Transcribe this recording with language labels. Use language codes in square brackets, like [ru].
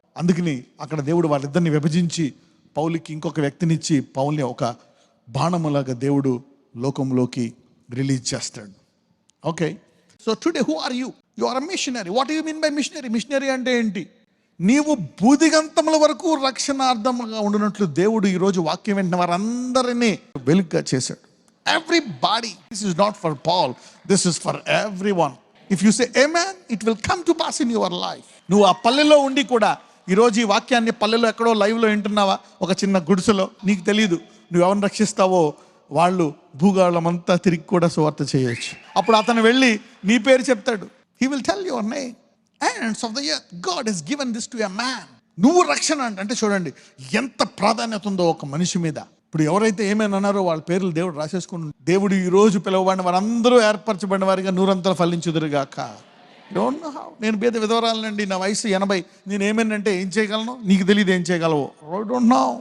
[te] అందుకని అక్కడ దేవుడు వాళ్ళిద్దరిని విభజించి పౌలుకి ఇంకొక వ్యక్తినిచ్చి పౌల్ని ఒక బాణములాగా దేవుడు లోకంలోకి రిలీజ్ చేస్తాడు. [en] Okay, so today who are you? You are a missionary. What you mean by missionary? [te] Machinery అంటే ఏంటి? నీవు బూదిగంతముల వరకు రక్షణార్థంగా ఉండినట్లు దేవుడు ఈరోజు వాక్యం వింటున్న వారందరినీ వెలుగుగా చేశాడు. [en] Everybody. This is not for Paul. This is for everyone. If you say amen, it will come to pass in your life. [te] నువ్వు ఆ పల్లెలో ఉండి కూడా ఈరోజు ఈ వాక్యాన్ని పల్లెలో ఎక్కడో లైవ్లో వింటున్నావా, ఒక చిన్న గుడిసెలో, నీకు తెలియదు నువ్వు ఎవరిని రక్షిస్తావో వాళ్ళు భూగోళం అంతా తిరిగి కూడా సువార్త చేయొచ్చు. అప్పుడు అతను వెళ్ళి నీ పేరు చెప్తాడు. [en] He will tell your name. Ends of the earth, God has given this to a man. [te] నువ్వు రక్షణ అంటే చూడండి ఎంత ప్రాధాన్యత ఉందో ఒక మనిషి మీద. ఇప్పుడు ఎవరైతే ఏమైనా అన్నారో వాళ్ళ పేర్లు దేవుడు రాసేసుకుని, దేవుడు ఈ రోజు పిలువబడిన వారందరూ ఏర్పరచబడిన వారిగా నూరంతలు ఫలించుదురుగాక. [en] Don't know how. [te] నేను పేద విధవరాలనండి, నా వయసు 80, నేను ఏమైనంటే ఏం చేయగలను? నీకు తెలియదు ఏం చేయగలవు. [en] Don't know.